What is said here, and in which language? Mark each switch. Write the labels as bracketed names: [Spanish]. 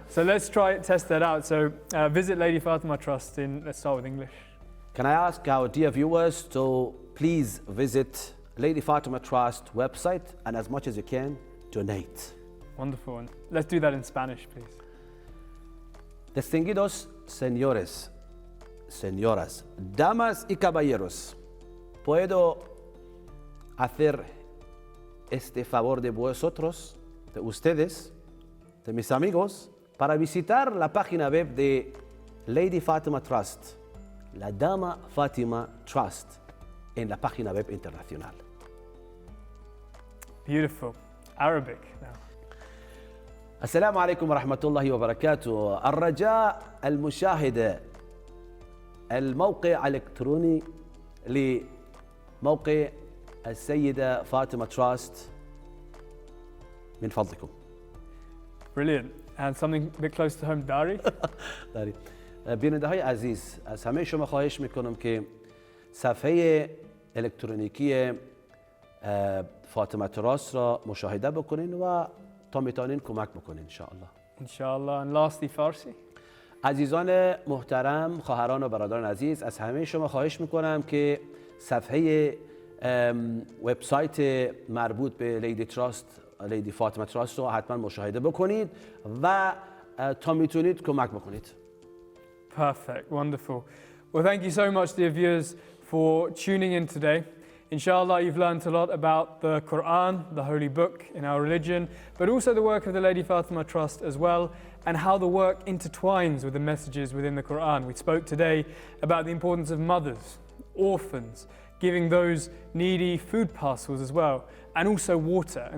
[English] So let's test that out. So visit Lady Fatemah Trust in, let's start with English. Can I ask our dear viewers to please visit Lady Fatemah Trust website, and as much as you can, donate. Wonderful. And let's do that in Spanish, please. [Spanish] Distinguidos señores, señoras, damas y caballeros, puedo hacer este favor de vosotros, de ustedes, de mis amigos, para visitar la página web de Lady Fatemah Trust, la Dama Fatemah Trust, en la página web internacional. [English] Beautiful. Arabic now. [Arabic] السلام عليكم ورحمة الله وبركاته. الرجاء المشاهدة الموقع الإلكتروني لموقع السيدة فاطمة تراست من فضلكم. [English] Brilliant. And something a bit close to home, Dari? [Persian] داری. بیننده های عزیز، از همه شما خواهش میکنم که صفحه الکترونیکی فاطمه تراست را مشاهده بکنین و تا میتونین کمک بکنین انشاءالله. [English] Inshallah. And lastly, Farsi? [Persian] عزیزان محترم، خواهران و برادران عزیز، از همه شما خواهش میکنم که صفحه وبسایت مربوط به لیدی تراست، لیدی فاطمه تراست رو حتما مشاهده بکنید و تا میتونید کمک بکنید. [English] Perfect. Wonderful. Well, thank you so much, dear viewers, for tuning in today. Inshallah, you've learned a lot about the Quran, the holy book in our religion, but also the work of the Lady Fatemah Trust as well, and how the work intertwines with the messages within the Quran. We spoke today about the importance of mothers, orphans, giving those needy food parcels as well, and also water.